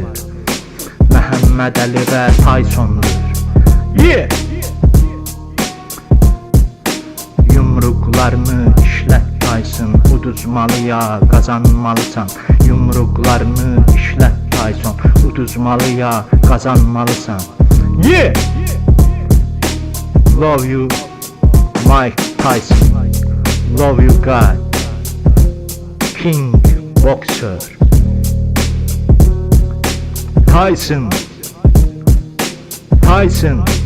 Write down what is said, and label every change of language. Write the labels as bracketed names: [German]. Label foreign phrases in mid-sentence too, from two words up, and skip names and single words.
[Azerbaijani] Məhəmməd Əli və Tysondur. [English] Yeah! [Azerbaijani] Yumruklarını işlət Tyson, uduzmalıya kazanmalısan. Yumruklarını işlət Tyson, uduzmalıya kazanmalısan. [English] Yeah! Love you Mike Tyson. Love you God. King Boxer. Tyson. Tyson.